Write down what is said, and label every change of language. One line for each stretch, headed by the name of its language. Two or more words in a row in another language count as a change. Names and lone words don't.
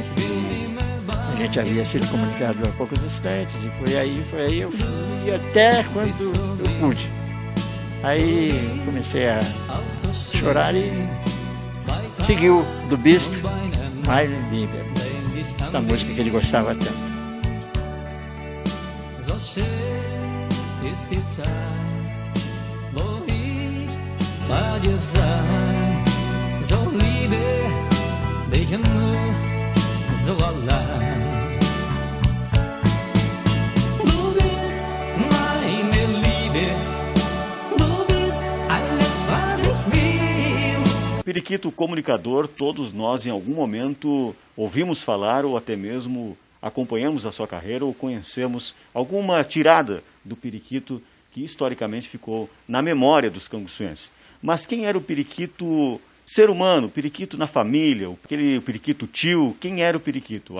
Portuguese: A gente havia sido comunicado há poucos instantes, e foi aí, eu fui até quando eu pude. Aí comecei a chorar e seguiu do Beast,
German: Mein Lieber,
Portuguese: essa música que ele gostava tanto.
German: So schön ist die Zeit, wo ich bei dir sei. So liebe dich nur so allein. Du bist meine Liebe, du bist alles, was ich will.
Portuguese: Periquito comunicador, todos nós em algum momento ouvimos falar ou até mesmo acompanhamos a sua carreira ou conhecemos alguma tirada do periquito que historicamente ficou na memória dos canguçuenses. Mas quem era o periquito ser humano, o periquito na família, o periquito tio, quem era o periquito?